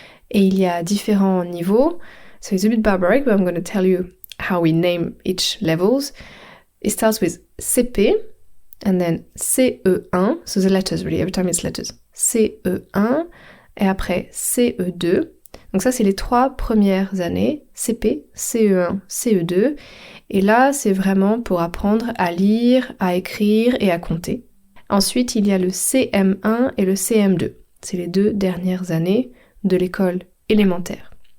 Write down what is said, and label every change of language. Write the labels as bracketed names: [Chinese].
[French] Et il y a différents niveaux. [English] So it's a bit barbaric, but I'm going to tell you how we name each levels. It starts with CP, and then CE1, so the letters really, every time it's letters. [French] CE1, et après CE2. Donc ça, c'est les 3 premières années, CP, CE1, CE2. Et là, c'est vraiment pour apprendre à lire, à écrire et à compter. Ensuite, il y a le CM1 et le CM2. C'est les 2 dernières années de l'école élémentaire.